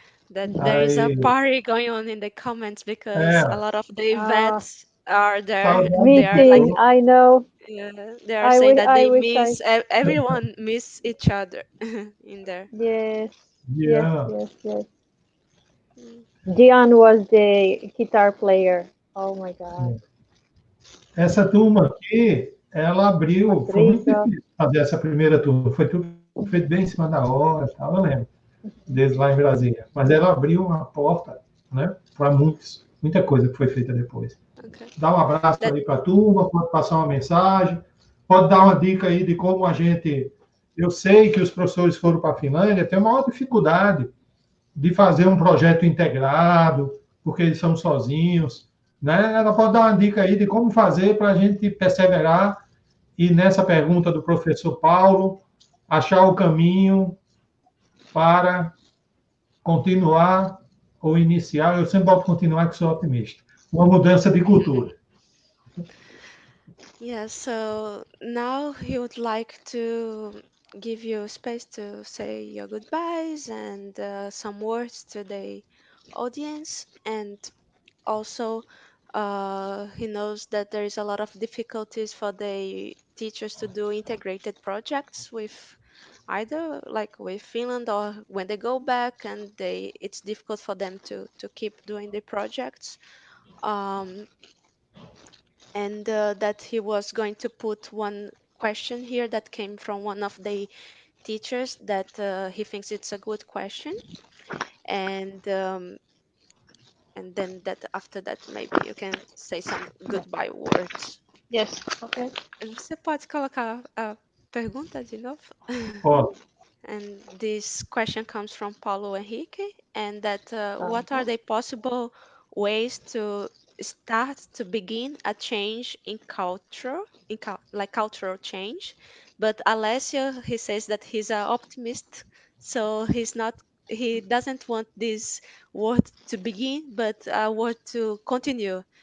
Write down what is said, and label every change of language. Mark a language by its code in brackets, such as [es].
[en] There is a party going on in the comments because a lot of the vets are there. Meeting, I know. Yeah, they are saying that they miss, everyone miss each other in there. Yes. Yeah. Yes. Gian was the guitar player. Oh my God. [pt] Essa turma aqui, ela abriu, foi muito difícil fazer essa primeira turma, foi tudo feito bem em cima da hora, tal, eu lembro, desde lá em Brasília. Mas ela abriu uma porta, né, para muita coisa que foi feita depois. Okay. Dá um abraço aí para a turma, pode passar uma mensagem, pode dar uma dica aí de como a gente... Eu sei que os professores foram para a Finlândia, tem uma maior dificuldade de fazer um projeto integrado, porque eles são sozinhos, né? Ela pode dar uma dica aí de como fazer para a gente perseverar e, nessa pergunta do professor Paulo, achar o caminho para continuar ou iniciar, eu sempre volto continuar, que sou otimista, uma mudança de cultura. [en] Yeah, so now he would like to give you space to say your goodbyes and some words to the audience, and also he knows that there is a lot of difficulties for the teachers to do integrated projects with either like with Finland, or when they go back and it's difficult for them to keep doing the projects, and that he was going to put one question here that came from one of the teachers that he thinks it's a good question, and then that after that maybe you can say some goodbye words. Yes, okay. [pt] Você pode colocar a pergunta de novo? Pode. [en] And this question comes from Paulo Henrique, and that what are the possible ways to start to begin a change in culture, like cultural change? But Alessio, he says that he's an optimist, so he doesn't want this word to begin, but a word to continue.